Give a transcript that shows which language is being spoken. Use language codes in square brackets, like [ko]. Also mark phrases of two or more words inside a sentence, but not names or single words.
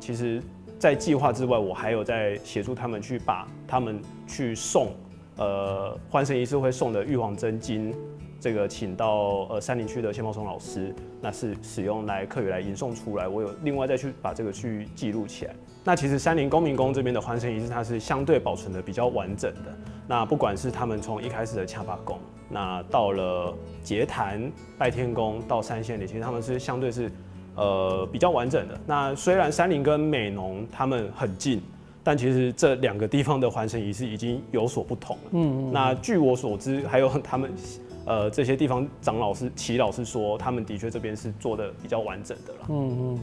[zh] 其實，在計劃之外，我還有在協助他們去把他們去誦，還神儀式會誦的玉皇真經，這個請到山林區的謝茂松老師，那是使用來客語來吟誦出來。我有另外再去把這個去記錄起來。那其實山林公民宮這邊的還神儀式，它是相對保存的比較完整的。那不管是他們從一開始的恰巴宮，那到了結壇、拜天公到三線里，其實他們是相對是比較完整的。那雖然山林跟美濃他們很近，但其實這兩個地方的還神儀式已經有所不同了。那據我所知，還有他們这些地方长老是祈老是说，他们的确这边是做的比较完整的啦。